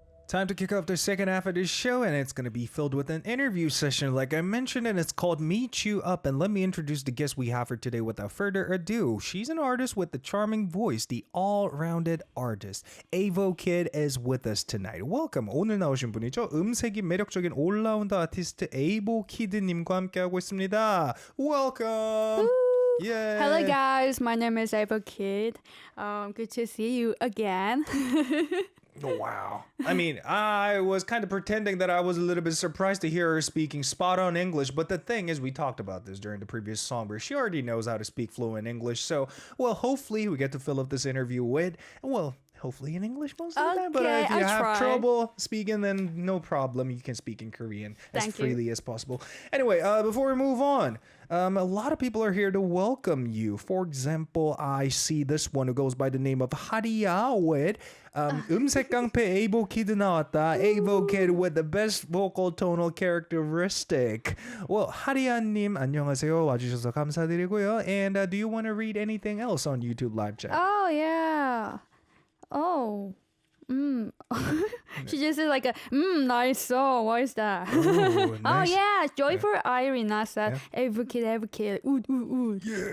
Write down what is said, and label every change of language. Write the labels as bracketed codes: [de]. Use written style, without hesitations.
[en] Time to kick off the second half of this show, and it's going to be filled with an interview session like I mentioned, and it's called Meet You Up. And let me introduce the guest we have for today without further ado. She's an artist with the charming voice, the all-rounded artist. AVOKID is with us tonight. Welcome. [ko] 오늘 나오신 분이죠. 음색이 매력적인 올라운드 아티스트 에이보키드님과 함께하고 있습니다. [en] Welcome. Yay. Hello guys, my name is AVOKID. Good to see you again. Wow. I mean, I was kind of pretending that I was a little bit surprised to hear her speaking spot-on English, but the thing is, we talked about this during the previous song where she already knows how to speak fluent English, so, well, hopefully we get to fill up this interview with, well, hopefully in English most of the time, but if you have trouble speaking, then no problem. You can speak in Korean as freely as possible. Anyway, before we move on, a lot of people are here to welcome you. For example, I see this one who goes by the name of [ko] 하리야 음색 깡패 AVOKID 나왔다. [en] AVOKID with the best vocal tonal characteristic. [ko] Well, 하리야님 안녕하세요. 와주셔서 감사드리고요. [en] And do you want to read anything else on YouTube live chat? Oh, yeah. Oh. She just said like nice song. What is that? Oh, nice. Oh yeah, Joyful Irina said, AVOKID, ood. Yeah.